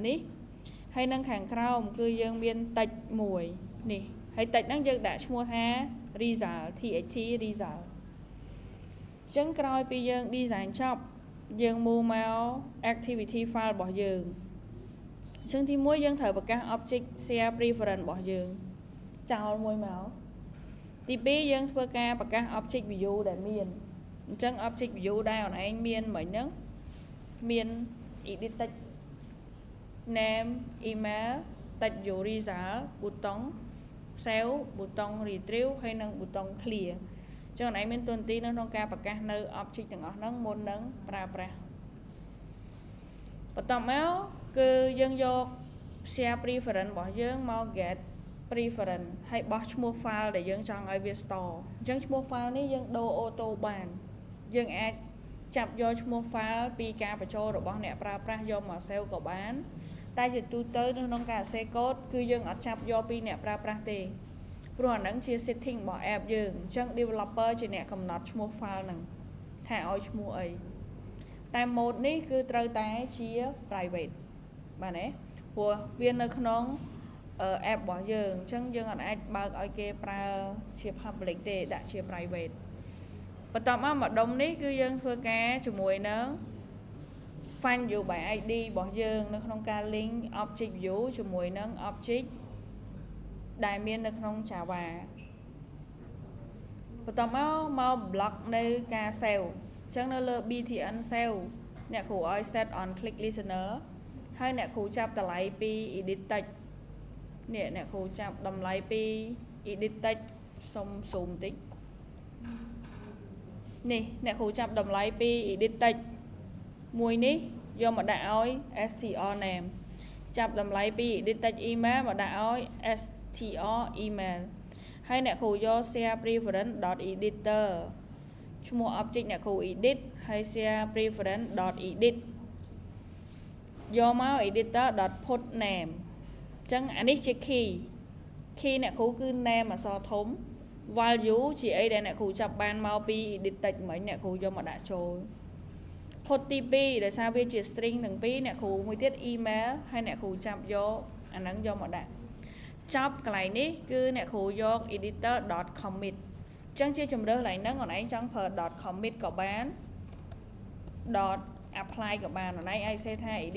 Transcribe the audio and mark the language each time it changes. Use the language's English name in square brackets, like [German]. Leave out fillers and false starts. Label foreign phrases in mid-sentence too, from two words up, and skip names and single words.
[Khmer] នេះហើយនឹងខាងក្រោមគឺយើងមាន text មួយនេះហើយ text ហ្នឹងយើងដាក់ឈ្មោះថា [English] result txt result [Khmer] អញ្ចឹងក្រោយពីយើង design ចប់យើង move មក [English] activity file [Khmer] របស់យើងអញ្ចឹងទី1យើងត្រូវប្រកាស [English] object share preference [Khmer] របស់យើងចោលមួយមកទី2យើងធ្វើការប្រកាស [English] object view [Khmer] ដែលមានអញ្ចឹង [English] object view [Khmer] ដែលអូនឯងមានមិញហ្នឹងមាន [English] edit text name email text view result button save button retrieve [Khmer] ហើយនិង [English] button clear [Khmer] អញ្ចឹងអូនឯងមានតួនាទីនៅក្នុងការប្រកាសនៅ object ទាំងអស់ហ្នឹងមុននឹងប្រើប្រាស់ បន្ទាប់មកគឺយើងយក [English] share preference [Khmer] របស់យើងមក [English] get preference [Khmer] ហើយបោះឈ្មោះ file ដែលយើងចង់ឲ្យវា store អញ្ចឹងឈ្មោះ file នេះយើងដូរ auto បានយើងអាចចាប់យកឈ្មោះ file ពីការបញ្ចូលរបស់អ្នកប្រើប្រាស់យកមក save ក៏បានតែជាទូទៅនៅក្នុងការ [English] save code [Khmer] គឺយើងអត់ចាប់យកពីអ្នកប្រើប្រាស់ទេព្រោះអាហ្នឹង ជា setting របស់ app យើងអញ្ចឹង developer ជាអ្នកកំណត់ឈ្មោះ file ហ្នឹងថាឲ្យឈ្មោះអីតែ mode នេះគឺត្រូវតែជា private បាទណាព្រោះវានៅក្នុង app របស់យើងអញ្ចឹងយើងអាចបើកឲ្យគេប្រើជា public ទេដាក់ជា private បន្ទាប់មកម្ដុំនេះគឺយើងធ្វើការជាមួយនឹង [English] find view by id [Khmer] របស់យើងនៅក្នុងការ [English] link object view [Khmer] ជាមួយនឹង object ដែលមាននៅក្នុង Java បន្ទាប់មក block នៅការ save អញ្ចឹងនៅលើ [English] btn save [Khmer] អ្នកគ្រូឲ្យ [English] set on click listener [Khmer] ហើយអ្នកគ្រូចាប់តម្លៃពី [English] edit text [Khmer] នេះអ្នកគ្រូចាប់តម្លៃពី [English] edit text [Khmer] សុំ zoom តិច នេះអ្នកគ្រូចាប់តម្លៃពី [English] edit text [Khmer] មួយនេះយកមកដាក់ឲ្យ [English] str name [Khmer] ចាប់តម្លៃពី [English] edit text email [Khmer] មកដាក់ឲ្យ [English] str email [Khmer] ហើយអ្នកគ្រូយក share [English] preference .editor [Khmer] ឈ្មោះ object អ្នកគ្រូ edit ហើយ [English] share preference .edit [Khmer] យកមក [English] editor.put name [Khmer] អញ្ចឹងអានេះជា key អ្នកគ្រូគឺ name អក្សរធំ value ជាអីដែលអ្នកគ្រូចាប់បានមកពី [English] edit text [Khmer] មិញអ្នកគ្រូយកមកដាក់ចូល put ទី2ដោយសារវាជា string ទាំងពីរអ្នកគ្រូមួយទៀត email ហើយអ្នកគ្រូចាប់យកអាហ្នឹងយកមកដាក់ចប់កន្លែងនេះគឺអ្នកគ្រូយក editor.commit អញ្ចឹងជាជម្រើសកន្លែងហ្នឹងអូនឯងចង់ប្រើ .commit ក៏បាន .apply ក៏បានអូនឯងអាចសេថា